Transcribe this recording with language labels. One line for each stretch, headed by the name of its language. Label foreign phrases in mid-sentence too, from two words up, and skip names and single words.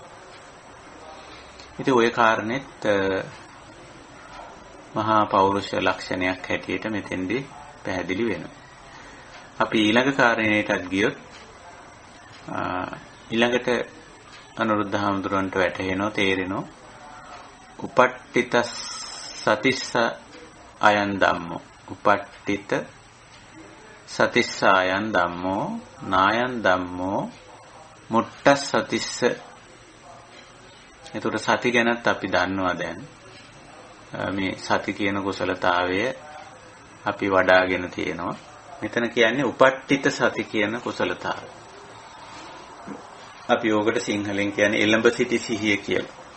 Sinhala: ඉතින් ওই කාරණෙත් මහා පෞරුෂ ලක්ෂණයක් හැටියට මෙතෙන්දී පැහැදිලි වෙනවා. අපි ඊළඟ කාරණේටත් ගියොත් ඊළඟට අනුරුද්ධ හාමුදුරන්ට වැටහෙනවා තේරෙනවා
Pali: උපට්ඨිත සතිස්ස අයන් ධම්මෝ උපට්ඨිත සතිස්ස අයන් ධම්මෝ නායන් ධම්මෝ මුට්ටස් සතිස්ස.
Sinhala: ඒතකොට සති ගැනත් අපි දන්නවා දැන් මේ සති කියන කුසලතාවය අපි වඩාගෙන තියෙනවා. මෙතන කියන්නේ උපට්ඨිත සති කියන කුසලතාවය. අපි ඕකට සිංහලෙන් කියන්නේ එළඹ සිටි සිහිය කියලා.